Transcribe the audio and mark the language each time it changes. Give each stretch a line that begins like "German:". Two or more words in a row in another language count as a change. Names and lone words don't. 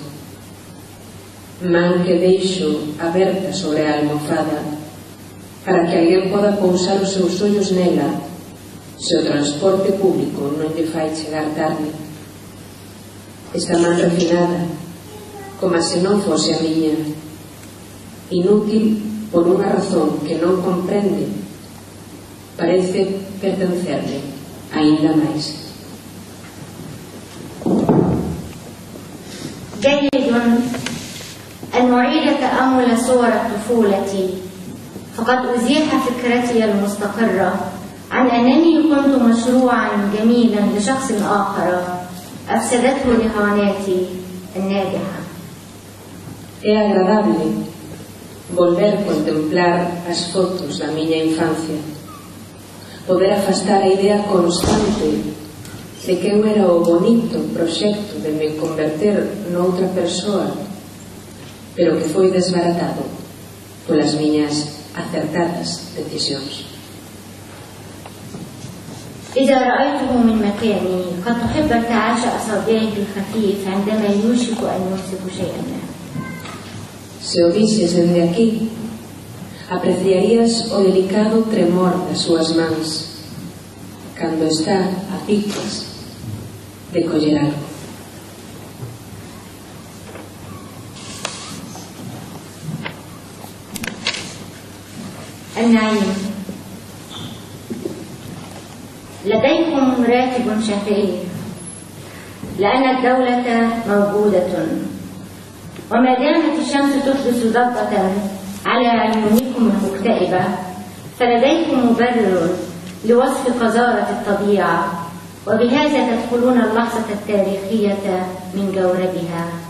Galician: Man que deixo aberta sobre a almofada para que alguén poda pousar os seus ollos nela se o transporte público non lle fai chegar tarde. Esta man refinada, como se non fose a miña, inútil por unha razón que non comprende, parece pertencerle ainda máis.
Arabic: جيد أن أعيد تأمل صور الطفولة، فقد أزيح فكرتي المستقرة عن أنني كنت مشروعا جميلا لشخص آخر أفسدته رهاناتي الناجحة.
Galician: É agradable volver contemplar as fotos da miña infancia, poder afastar a idea constante de que eu era o bonito proxecto de me converter noutra persoa, pero que foi desbaratado polas miñas acertadas decisións.
Arabic: إذا رأيته من مكاني قد تحب ارتعاش أصابعه الخفيف عندما يوشك أن يمسك شيئا ما.
Galician: Se o vises dende aquí, apreciarías o delicado tremor das súas mans cando está a piques de coller algo.
Arabic: النعيم. لديكم راتب شهري لأن الدولة موجودة، وما دامت الشمس تحدث ضغطة على عيونكم المكتئبة فلديكم مبرر لوصف قذارة الطبيعة، وبهذا تدخلون اللحظة التاريخية من جوربها.